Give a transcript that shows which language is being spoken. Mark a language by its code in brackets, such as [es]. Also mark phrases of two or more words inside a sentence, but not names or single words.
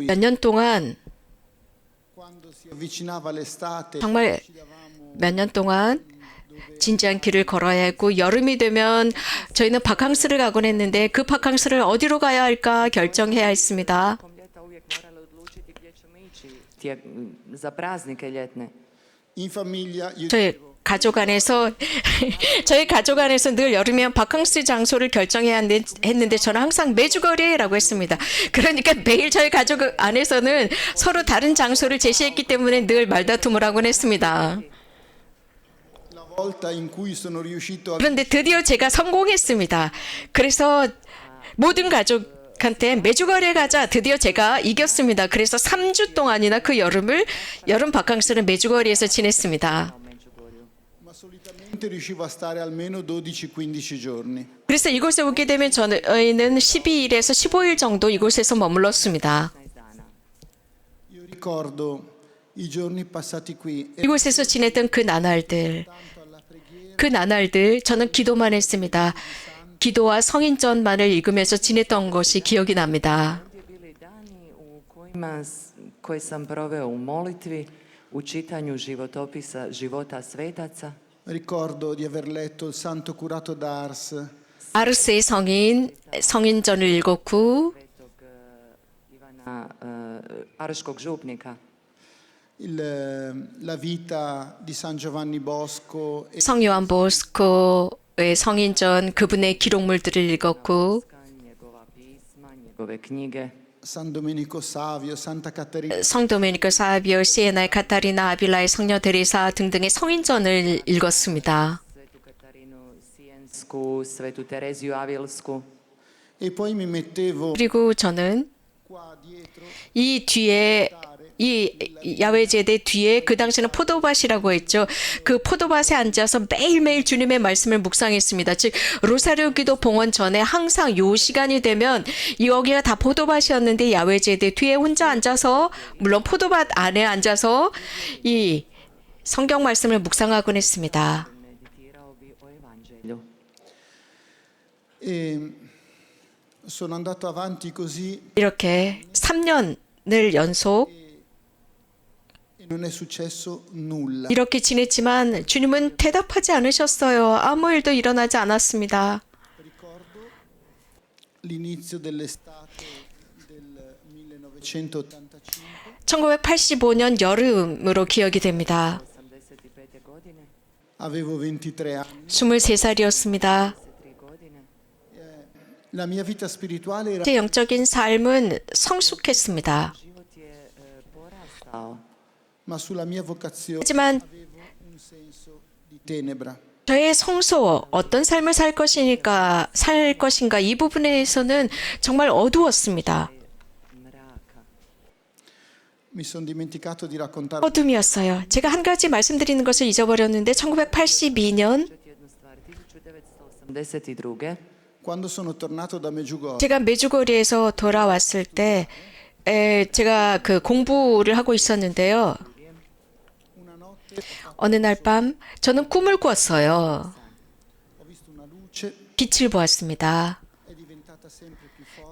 [ko] 몇 년 동안 [it] quando si avvicinava l'estate [ko] 정말 몇 년 동안 진지한 길을 걸어야 했고 여름이 되면 저희는 바캉스를 가곤 했는데 그 바캉스를 어디로 가야 할까 결정해야 했습니다. [hr] Tijekom ljeta uvijek morali odlučiti gdje ćemo ići za praznike ljetne. [it] in famiglia io [ko] 저희 가족 안에서 저희 가족 안에서 늘 여름이면 바캉스 장소를 결정해야 했는데 저는 항상 메주거리라고 했습니다. 그러니까 매일 저희 가족 안에서는 서로 다른 장소를 제시했기 때문에 늘 말다툼을 하곤 했습니다. [it] la volta in cui sono riuscito a [ko] 그런데 드디어 제가 성공했습니다. 그래서 모든 가족한테 메주거리에 가자. 드디어 제가 이겼습니다. 그래서 3주 동안이나 그 여름 바캉스를 메주거리에서 지냈습니다. [it] ma solitamente riuscivo a stare almeno 12-15 giorni. [ko] 그래서 이곳에 오게 되면 저희는 12일에서 15일 정도 이곳에서 머물렀습니다. [hr] 15 dana. [it] Io ricordo i giorni passati qui e [ko] 이곳에서 지냈던 그 나날들 저는 기도만 했습니다. 기도와 성인전만을 읽으면서 지냈던 것이 기억이 납니다. [hr] Ovdje bili dani u koje sam proveo u molitvi, u čitanju životopisa života svetaca. [it] ricordo di aver letto il Santo Curato d'Ars, [ko] 아르스의 성인전을 읽었고 [hr] Svetog Ivana Arškog župnika. [it] la vita di San Giovanni Bosco e [ko] 성요한 보스코의 성인전 그분의 기록물들을 읽었고 [hr] Njegova pisma, njegove knjige. [it] San Domenico Savio, Santa Caterina. [ko] 성도메니코 사비오, 시에나의 카타리나, 아빌라의 성녀 데레사 등등의 성인전을 읽었습니다. [hr] Svetu Katarinu Sijensku, Svetu Tereziju Avilsku. [it] E poi mi mettevo [ko] 그리고 저는 [it] qua dietro [ko] 이 뒤에 이 야외제대 뒤에 그 당시는 포도밭이라고 했죠. 그 포도밭에 앉아서 매일매일 주님의 말씀을 묵상했습니다. 즉 로사리오 기도 봉헌 전에 항상 요 시간이 되면 여기가 다 포도밭이었는데 야외제대 뒤에 혼자 앉아서 물론 포도밭 안에 앉아서 이 성경 말씀을 묵상하곤 했습니다. [hr] Meditirao bi o Evanđelju. [it] e sono andato avanti così [ko] 이렇게 3년을 연속 [it] e non è successo nulla. [ko] 이렇게 지냈지만 주님은 대답하지 않으셨어요. 아무 일도 일어나지 않았습니다. [it] Ricordo l'inizio dell'estate del 1985. [ko] 1985년 여름으로 기억이 됩니다. 85. [hr] godine, [it] Avevo 23 anni. [ko] 23살이었습니다. [hr] 3 godine. [it] La mia vita spirituale era [ko] 제 영적인 삶은 성숙했습니다. [hr] Život je porastao. [it] ma sulla mia vocazione [ko] 하지만 [it] avevo un senso di tenebra. [ko] 저의 성소, 어떤 삶을 살 것인가 이 부분에서는 정말 어두웠습니다. [hr] Mraka. [it] Mi sono dimenticato di raccontare [ko] 어둠이었어요. 제가 한 가지 말씀드리는 것을 잊어버렸는데 1982년 [hr] jednu stvar. 1982. [it] quando sono tornato da Medjugorje. [ko] 제가 메주거리에서 돌아왔을 때 제가 그 공부를 하고 있었는데요. [it] Una notte [ko] 어느 날 밤 저는 꿈을 꿨어요. [it] ho visto una luce, [ko] 빛을 보았습니다. [it] è diventata sempre più forte.